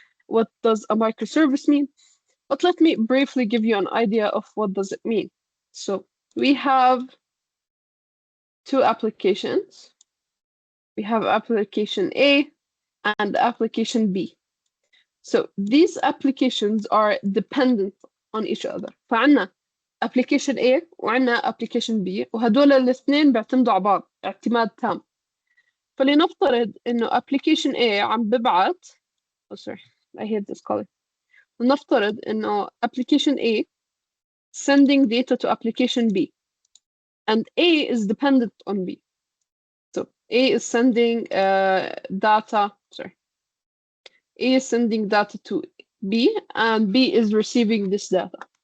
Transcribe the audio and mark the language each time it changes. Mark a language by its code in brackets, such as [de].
[en] What does a microservice mean? But let me briefly give you an idea of what does it mean. So we have 2 applications. We have application A and application B. So these applications are dependent on each other. [ar] فعنا application A وعنا application B وهدول الاثنين بيعتمدوا على بعض اعتماد تام. فلنفترض إنه application A عم ببعت [en] sorry, I hate this color. [ar] نفترض إنه [en] application A sending data to application B, and A is dependent on B. So A is sending data. A is sending data to B, and B is receiving this data.